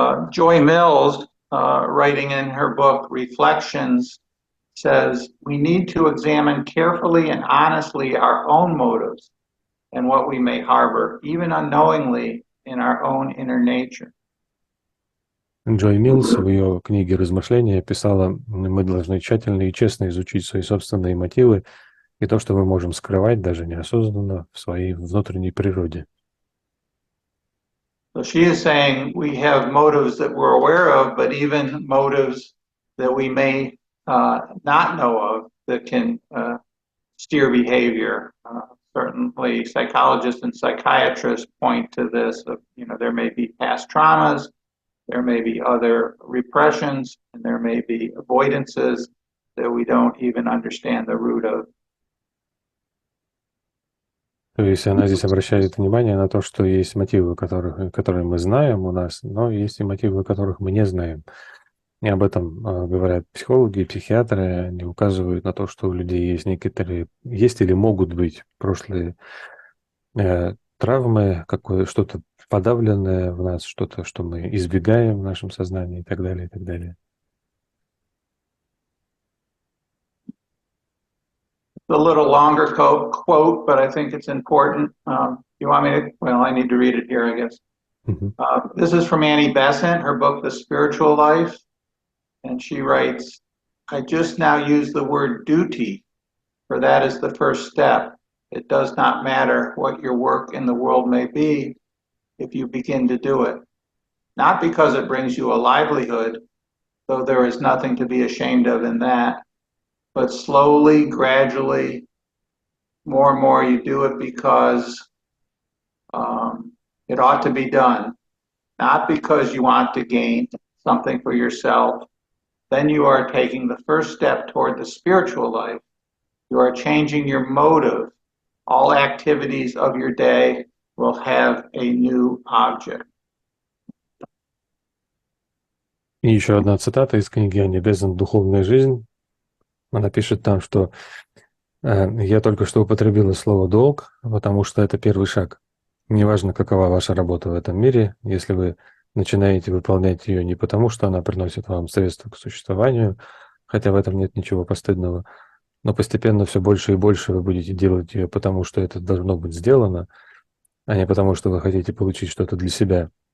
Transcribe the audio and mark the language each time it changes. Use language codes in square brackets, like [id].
[en] Joy Mills, writing in her book Reflections, says we need to examine carefully and honestly our own motives and what we may harbor, even unknowingly, in our own inner nature. [ru] Джой Миллс в ее книге «Размышления» писала: мы должны тщательно и честно изучить свои собственные мотивы и то, что мы можем скрывать даже неосознанно в своей внутренней природе. [en] So she is saying we have motives that we're aware of, but even motives that we may not know of that can steer behavior. Certainly psychologists and psychiatrists point to this. There may be past traumas, there may be other repressions, and there may be avoidances that we don't even understand the root of. [ru] То есть она здесь обращает внимание на то, что есть мотивы, которые мы знаем у нас, но есть и мотивы, которых мы не знаем. И об этом говорят психологи и психиатры. Они указывают на то, что у людей есть некоторые, есть или могут быть прошлые травмы, что-то подавленное в нас, что-то, что мы избегаем в нашем сознании и так далее, и так далее. [en] A little longer quote, but I think it's important. You want me to? Well, I need to read it here, I guess. This is from Annie Besant, her book, The Spiritual Life. And she writes, I just now use the word duty, for that is the first step. It does not matter what your work in the world may be if you begin to do it. Not because it brings you a livelihood, though there is nothing to be ashamed of in that, but slowly, gradually, more and more you do it because it ought to be done, not because you want to gain something for yourself. Then you are taking the first step toward the spiritual life. You are changing your motive. All activities of your day will have a new object. [ru] И еще одна цитата из книги Анни Бесант «Духовная жизнь». Она пишет там, что я только что употребила слово «долг», потому что это первый шаг. Неважно, какова ваша работа в этом мире, если вы начинаете выполнять ее не потому, что она приносит вам средства к существованию, хотя в этом нет ничего постыдного, но постепенно все больше и больше вы будете делать ее потому, что это должно быть сделано, а не потому, что вы хотите получить что-то для себя.